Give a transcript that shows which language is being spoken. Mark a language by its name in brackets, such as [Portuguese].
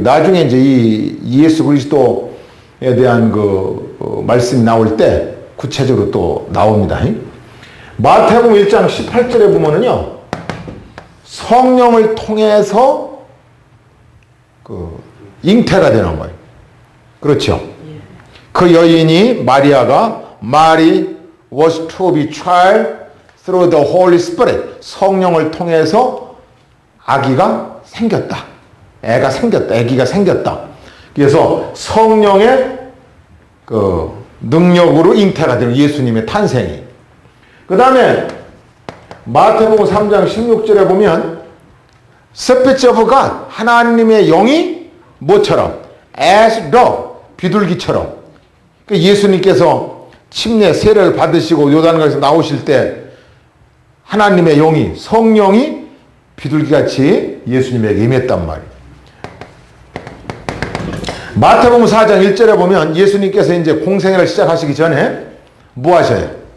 [Korean] 나중에 이제 이 예수 그리스도에 대한 말씀이 나올 때 구체적으로 또 나옵니다. 마태복음 1장 18절에 보면은요, 성령을 통해서 잉태가 되는 거예요. 그렇죠. [English] 그 여인이 마리아가 Mary was to be child through the Holy Spirit. [Korean] 성령을 통해서 아기가 생겼다. 아기가 생겼다. 그래서 성령의 능력으로 잉태가 되는 예수님의 탄생이. 그 다음에 마태복음 3장 16절에 보면 Spirit of God, 하나님의 영이 뭐처럼? [English] As dove, 비둘기처럼. [Korean] 예수님께서 침례 세례를 받으시고 요단강에서 나오실 때 하나님의 영이, 성령이 비둘기같이 예수님에게 임했단 말이에요. 마태복음 4장 1절에 보면 예수님께서 이제 공생애를 시작하시기 전에 뭐 하셔요?